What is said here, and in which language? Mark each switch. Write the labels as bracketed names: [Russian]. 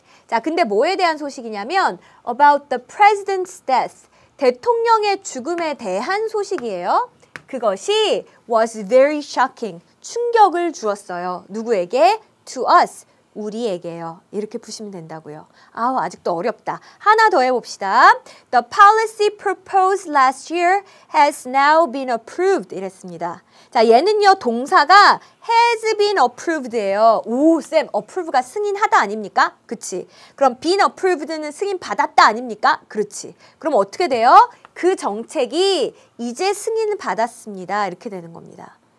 [Korean] 자, 근데 뭐에 대한 소식이냐면 [English] about the president's death, [Korean] 대통령의 죽음에 대한 소식이에요. 그것이 [English] was very shocking, [Korean] 충격을 주었어요. 누구에게? [English] To us, [Korean] 우리에게요. 이렇게 푸시면 된다고요. 아우, 아직도 어렵다. 하나 더 해봅시다. [English] The policy proposed last year has now been approved [Korean] 이랬습니다. 자, 얘는요 동사가 [English] has been approved [Korean] 예요. 오, 쌤, approve가 승인하다 아닙니까? 그치? 그럼 been approved는 승인 받았다 아닙니까? 그렇지. 그럼 어떻게 돼요? 그 정책이 이제 승인을 받았습니다. 이렇게 되는 겁니다.